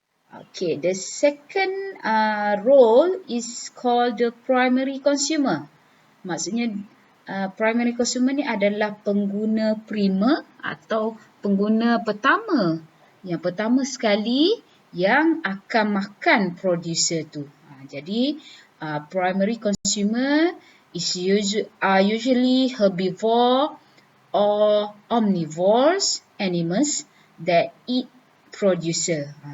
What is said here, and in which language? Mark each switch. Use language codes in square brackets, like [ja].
[en] Okay, the second role is called the primary consumer. [ms] Maksudnya primary consumer ni adalah pengguna prima atau pengguna pertama. Yang pertama sekali yang akan makan producer tu. [en] Jadi primary consumer are usually herbivore or omnivores animals that eat producer.